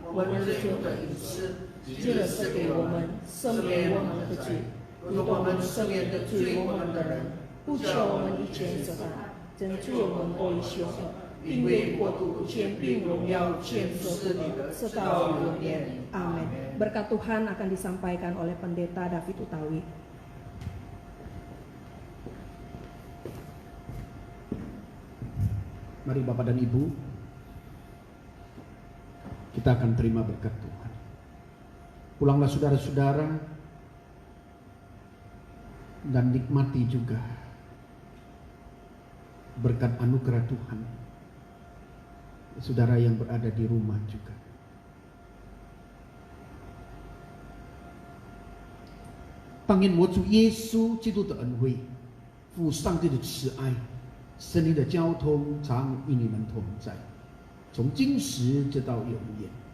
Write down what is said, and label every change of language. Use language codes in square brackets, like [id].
[zh] 我们日用的饮食，记得赐给我们，赦免我们的罪，如同我们赦免的罪我们的人，不求我们一切责罚，拯救我们脱离凶恶，并愿国度、权柄、荣耀、全所是你的，直到永远。 [id] Amin. Berkat Tuhan akan disampaikan oleh Pendeta David Utawi. Mari Bapak dan Ibu, kita akan terima berkat Tuhan. Pulanglah saudara-saudara dan nikmati juga berkat anugerah Tuhan. Saudara yang berada di rumah juga. [zh] 但愿我主耶稣基督的恩惠、父上帝的慈爱、圣灵的交通常与你们同在，从今时直到永远。